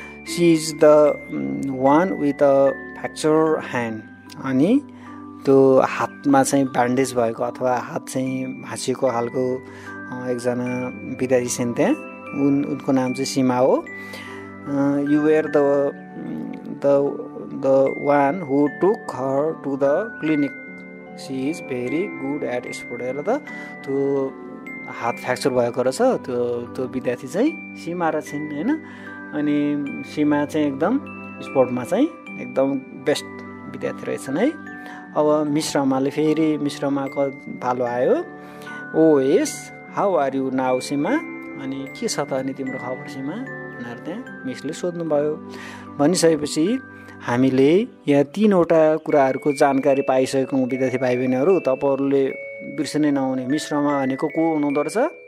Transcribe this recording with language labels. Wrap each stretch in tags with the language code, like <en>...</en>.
<en>She is the one with a fracture hand.</en> <ne>अनि त्यो हातमा चाहिँ ब्यान्डेज भएको अथवा हात चाहिँ भाँचिएको खालको एकजना विद्यार्थी छिन् त्यहाँ, उनको नाम चाहिँ सीमा हो।</ne> <en>You were the one who took her to the clinic, she is very good at sport.</en> <ne>हेर त त्यो हात फ्र्याक्चर भएको रहेछ त्यो विद्यार्थी चाहिँ सीमा रहेछन् होइन। अनि सीमा चाहिँ एकदम स्पोर्टमा चाहिँ एकदम बेस्ट विद्यार्थी रहेछन् है। अब मिस रमाले फेरि मिस रमाको पालो आयो।</ne> <en>Oh yes, how are you now Seema?</en> <ne>अनि के छ त अनि तिम्रो खबर सीमा भनेर त्यहाँ मिसले सोध्नुभयो। भनिसकेपछि हामीले यहाँ 3वटा कुराहरूको जानकारी पाइसकेको विद्यार्थी भाइ बहिनीहरू, तपाईँहरूले बिर्सनै नहुने मिस रमा भनेको को हुनुहुँदो रहेछ?</ne>